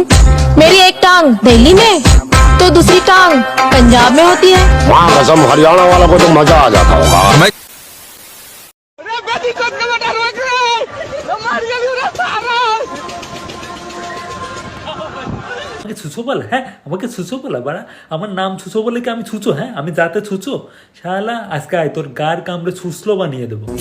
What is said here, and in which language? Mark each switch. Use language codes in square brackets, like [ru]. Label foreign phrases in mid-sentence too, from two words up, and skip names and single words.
[hi] मेरी एक टांग दिल्ली में तो दूसरी टांग पंजाब में होती है। वहाँ कसम हरियाणा वाला को तो मजा आ जाता होगा। [bn] ছুঁচো বলে? হ্যাঁ আমাকে ছুঁচো বলে বাড়া? আমার নাম ছুঁচো বলে কি আমি ছুঁচো? হ্যাঁ আমি যাতে ছুঁচো শালা, আজকে আয় তোর গার কামড়ে ছুঁচলো বানিয়ে দেবো।